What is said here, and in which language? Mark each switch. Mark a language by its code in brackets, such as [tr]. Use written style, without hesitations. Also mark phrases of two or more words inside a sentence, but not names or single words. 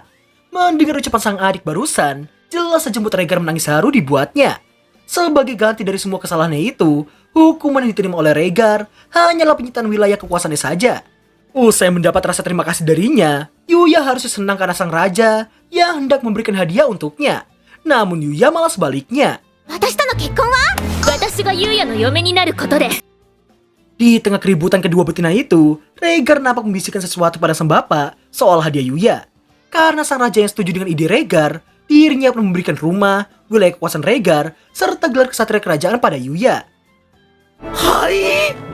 [id] Mendengar ucapan sang adik barusan, jelas saja mood Rhaegar menangis haru dibuatnya. Sebagai ganti dari semua kesalahannya itu, hukuman yang diterima oleh Rhaegar hanyalah penyitaan wilayah kekuasaannya saja. Usai mendapat rasa terima kasih darinya, Yuya harusnya senang karena sang raja yang hendak memberikan hadiah untuknya. Namun Yuya malah sebaliknya. [ja] 私との結婚は私が優也の嫁になることで [id] Di tengah keributan kedua betina itu, Rhaegar nampak membisikkan sesuatu pada sang bapak soal hadiah Yuya. Karena sang raja yang setuju dengan ide Rhaegar, dirinya pun memberikan rumah, wilayah kekuasaan Rhaegar, serta gelar kesatria kerajaan pada Yuya. Hai!